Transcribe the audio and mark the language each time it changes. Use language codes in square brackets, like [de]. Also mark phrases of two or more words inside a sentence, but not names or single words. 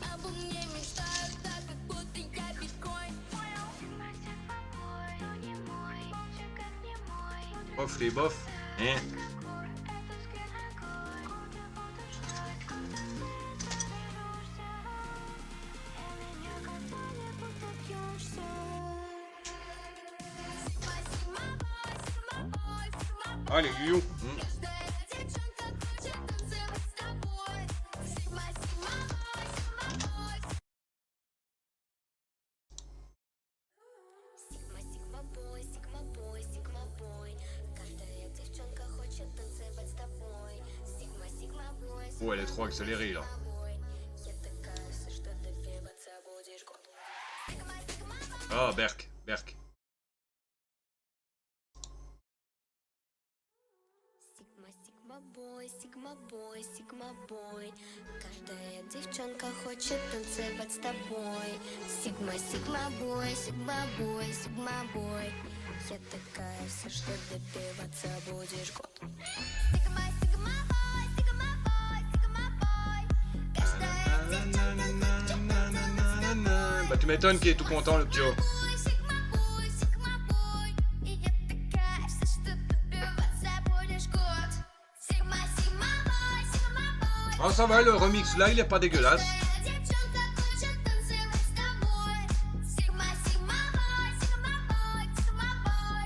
[fr] Bof les bof. Hein. Allez, you. [en] Sigma, Sigma boy, Sigma boy, Sigma boy. [ru] Каждая девчонка хочет танцевать с тобой. [en] Sigma, Sigma boy, [fr] Oh, elle est trop accélérée là. [en] boy. [ru] Я такая, все, что добиваться будешь год. [en] Sigma, Sigma boy. [fr] Ah, Berk, Berk. [en] Sigma, Sigma boy, Sigma boy, Sigma boy. [ru] Каждая девчонка хочет танцевать с тобой. [en] Sigma, Sigma boy, Sigma boy, Sigma boy. [ru] Я такая, все, что добиваться будешь год. [en] Sigma, Sigma boy, Sigma boy, Sigma boy. [ru] Каждая девчонка хочет танцевать с тобой. [fr] Bah tu m'étonnes qu'il est tout content le Pio. [en] Sigma boy, Sigma boy. [ru] И я такая, все, что добиваться будешь год. [en] Sigma, Sigma boy, Sigma boy. [fr] Ah ça va, le remix là il est pas dégueulasse. [ru] Девчонка хочет танцевать с тобой. [en] Sigma, Sigma boy, Sigma boy, Sigma boy.